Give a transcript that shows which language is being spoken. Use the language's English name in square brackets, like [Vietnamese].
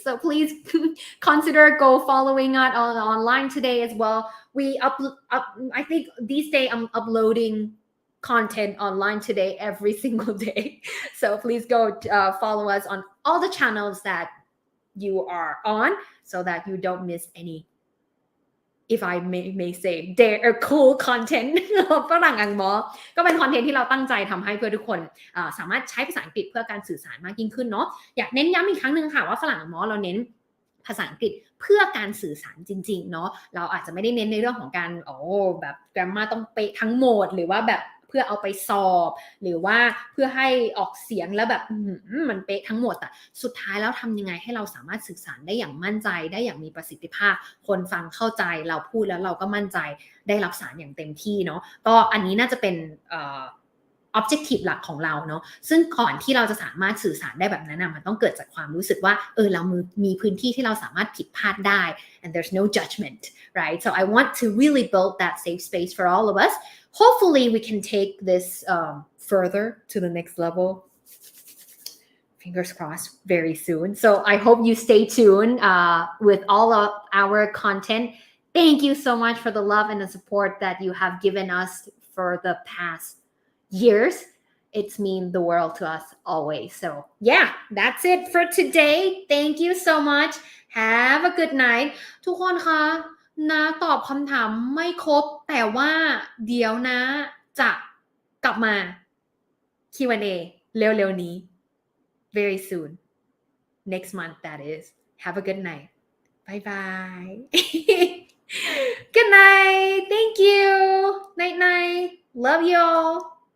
[English] So please consider go following us on Line today as well. We I think these days I'm uploading content online today every single day. So please go follow us on all the channels that you are on so that you don't miss any, if I may say, they're cool content [Thai] ฝรั่งอังมอก็เป็นคอนเทนต์ที่เราตั้งใจทำให้เพื่อทุกคนสามารถใช้ภาษาอังกฤษเพื่อการสื่อสารมากยิ่งขึ้นเนาะอยากเน้นย้ำอีกครั้งนึงค่ะว่าฝรั่งอังมอเราเน้นภาษาอังกฤษเพื่อการสื่อสารจริงๆเนาะเราอาจจะไม่ได้เน้นในเรื่องของการ แบบ grammar ต้องเป๊ะทั้งหมดหรือว่าแบบเพื่อเอาไปสอบหรือว่าเพื่อให้ออกเสียงแล้วแบบมันเป๊ะทั้งหมดแต่สุดท้ายแล้วทำยังไงให้เราสามารถสื่อสารได้อย่างมั่นใจได้อย่างมีประสิทธิภาพคนฟังเข้าใจเราพูดแล้วเราก็มั่นใจได้รับสารอย่างเต็มที่เนาะก็อันนี้น่าจะเป็นobjective หลักของเราเนาะซึ่งก่อนที่เราจะสามารถสื่อสารได้แบบนั้นมันต้องเกิดจากความรู้สึกว่าเรามีพื้นที่ที่เราสามารถผิดพลาดได้ [English] and there's no judgment, right? So I want to really build that safe space for all of us. Hopefully we can take this further to the next level. Fingers crossed very soon. So I hope you stay tuned with all of our content. Thank you so much for the love and the support that you have given us for the past years. It's mean the world to us always. So yeah, that's it for today. Thank you so much. Have a good night. [Thai] ทุกคนคะนะตอบคำถามไม่ครบแต่ว่าเดี๋ยวนะจะกลับมา Q&A เร็วๆนี้ [English] very soon. Next month, that is. Have a good night. Bye bye. Good night. Thank you. Night night. Love you all.